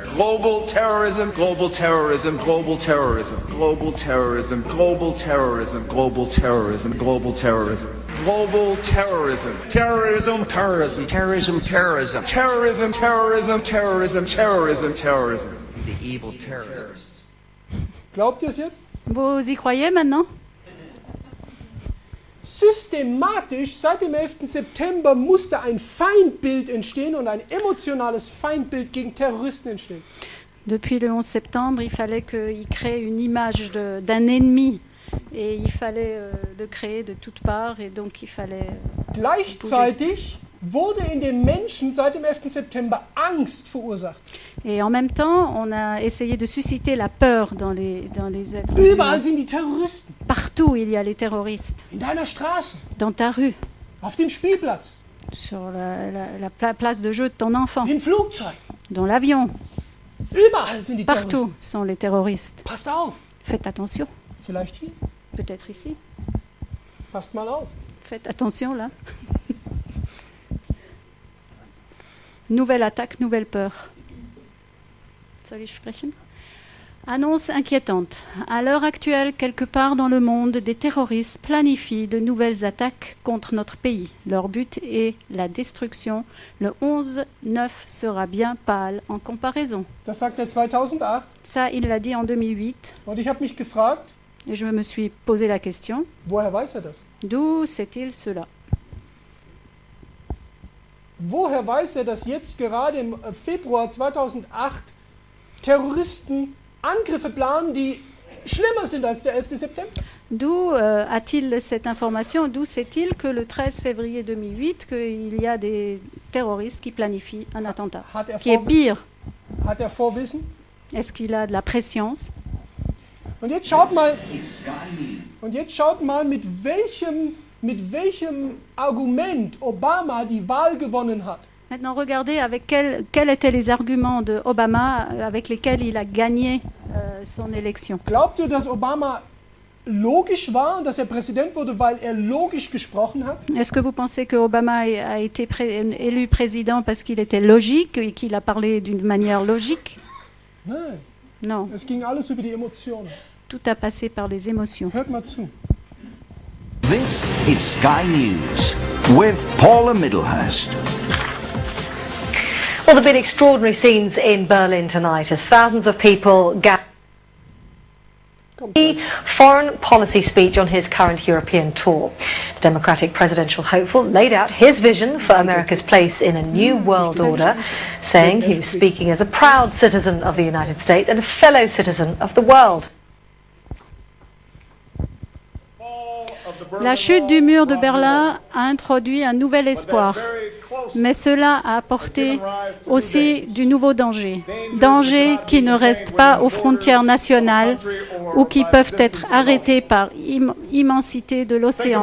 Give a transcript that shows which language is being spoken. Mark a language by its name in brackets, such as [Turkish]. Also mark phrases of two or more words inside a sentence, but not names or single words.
[English] Global terrorism, global terrorism, global terrorism, global terrorism, global terrorism, global terrorism, global terrorism, global terrorism, terrorism, terrorism, terrorism, terrorism, terrorism, terrorism, terrorism, terrorism, terrorism, the evil terrorists. [German] Glaubt ihr es jetzt? [French] Vous y croyez maintenant? [German] Systematisch seit dem 11. September musste ein Feindbild entstehen und ein emotionales Feindbild gegen Terroristen entstehen. [French] Depuis le 11 septembre, il fallait qu'il crée une image d'un ennemi. Et il fallait le créer de toutes parts. Et donc il fallait... [German] Gleichzeitig wurde in den Menschen seit dem 11. September Angst verursacht. [French] Et en même temps, on a essayé de susciter la peur dans les êtres [German] Überall [French] humains. [German] sind die Terroristen. [French] Partout, il y a les terroristes. [German] In deiner Straße, [French] Dans ta rue, [German] auf dem Spielplatz, [French] sur la place de jeu de ton enfant, [German] im Flugzeug. [French] dans l'avion. [German] Überall sind die [French] Partout [German] Terroristen. [French] sont les terroristes. [German] Passt auf. [French] Faites attention. [German] Vielleicht hier. [French] Peut-être ici. [German] Passt mal auf. [French] Faites attention là. Nouvelle attaque, nouvelle peur. [German] Soll ich sprechen? [French] Annonce inquiétante. À l'heure actuelle, quelque part dans le monde, des terroristes planifient de nouvelles attaques contre notre pays. Leur but est la destruction. Le 11-9 sera bien pâle en comparaison. [German] Das sagt er 2008. [French] Ça, il l'a dit en 2008. [German] Und ich habe mich gefragt, [French] Et je me suis posé la question, [German] woher weiß er das? [French] d'où sait-il cela? [German] Woher weiß er, dass jetzt gerade im Februar 2008 Terroristen Angriffe planen, die schlimmer sind als der 11. September? [French] D'où a-t-il cette information? D'où sait-il que le 13 février 2008, qu'il y a des terroristes qui planifient un attentat, [German] Hat er, [French] qui est pire? [German] hat er Vorwissen? [French] Est-ce qu'il a de la préscience? [German] Und jetzt schaut mal, mit welchem Argument Obama die Wahl gewonnen hat. [French] Maintenant, regardez avec quels étaient les arguments de Obama avec lesquels il a gagné son élection. [German] Glaubt ihr, dass Obama logisch war und dass er Präsident wurde, weil er logisch gesprochen hat? [French] Est-ce que vous pensez que Obama a été élu président parce qu'il était logique et qu'il a parlé d'une manière logique? [German] Nein, [French] Non, [German] es ging alles über die Emotionen. [French] tout a passé par les émotions. [German] Hört mal zu. [English] This is Sky News with Paula Middlehurst. Well, there have been extraordinary scenes in Berlin tonight as thousands of people gathered. The foreign policy speech on his current European tour. The Democratic presidential hopeful laid out his vision for America's place in a new world order, saying he was speaking as a proud citizen of the United States and a fellow citizen of the world. [French] La chute du mur de Berlin a introduit un nouvel espoir, mais cela a apporté aussi du nouveau danger. Danger qui ne reste pas aux frontières nationales ou qui peuvent être arrêtés par immensité de l'océan.